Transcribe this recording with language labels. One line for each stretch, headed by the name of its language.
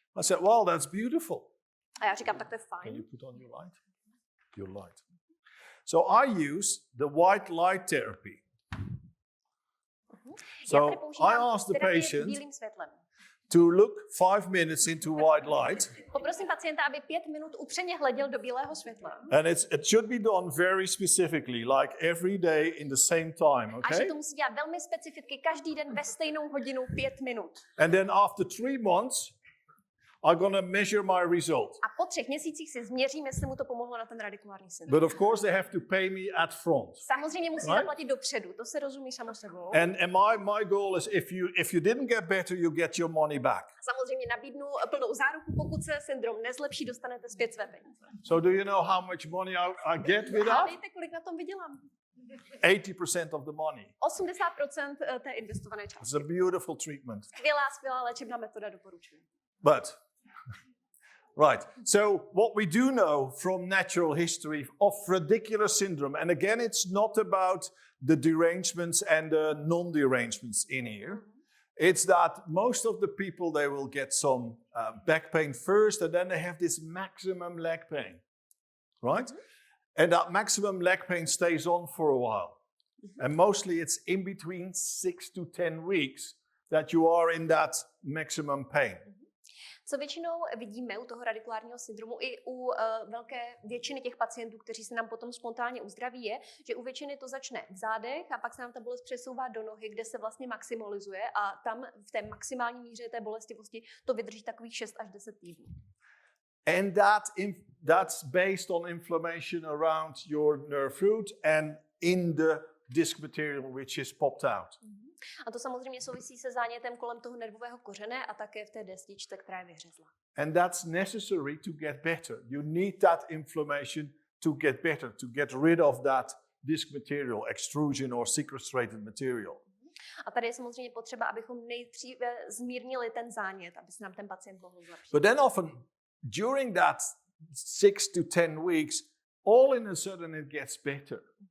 English: I said, that's beautiful.
Czech: A já říkám, tak to je fajn.
English: Can you put on your light? Your light. So I use the white light therapy. So I asked the patient to look 5 minutes into white light.
Czech: Poprosím pacienta, aby 5 minut upřeně hleděl do bílého světla.
English: And it should be done very specifically, like every day in the same time,
Czech: A že
English: okay?
Czech: to musí dělat velmi specificky, každý den ve stejnou hodinu 5 minut.
English: And then after 3 months, I'm going to measure my result.
Czech: A po 3 měsících si změřím, jestli mu to pomohlo na ten radikulární syndrom.
English: But of course, they have to pay me at front.
Czech: Samozřejmě musí zaplatit dopředu, to se rozumí samo sebou.
English: And my goal is if you didn't get better, you get your money back.
Czech: Samozřejmě nabídnu plnou záruku, pokud se syndrom nezlepší, dostanete zpět své peníze.
English: So do you know how much money I get with
Czech: A
English: that?
Czech: víte, kolik na tom vydělám?
English: 80% of the money.
Czech: 80% té investované částky.
English: It's a beautiful treatment.
Czech: Skvělá léčebná metoda, doporučuji.
English: But, right, so what we do know from natural history of radicular syndrome, and again, it's not about the derangements and the non-derangements in here. It's that most of the people, they will get some back pain first, and then they have this maximum leg pain, right? And that maximum leg pain stays on for a while. And mostly it's in between 6 to 10 weeks that you are in that maximum pain.
Czech: Co většinou vidíme u toho radikulárního syndromu i u velké většiny těch pacientů, kteří se nám potom spontánně uzdraví, je, že u většiny to začne v zádech a pak se nám ta bolest přesouvá do nohy, kde se vlastně maximalizuje a tam v té maximální míře té bolestivosti to vydrží takových 6 až 10 týdnů.
English: And that's based on inflammation around your nerve root and in the disc material which is popped out.
Czech: A to samozřejmě souvisí se zánětem kolem toho nervového kořene a také v té destičce, která je vyhřezla.
English: And that's necessary to get better. You need that inflammation to get better, to get rid of that disc material, extrusion or sequestrated material.
Czech: A tady je samozřejmě potřeba, abychom nejdříve zmírnili ten zánět, aby se nám ten pacient mohl zlepšit.
English: But then often during that 6 to 10 weeks, all in a sudden it gets better.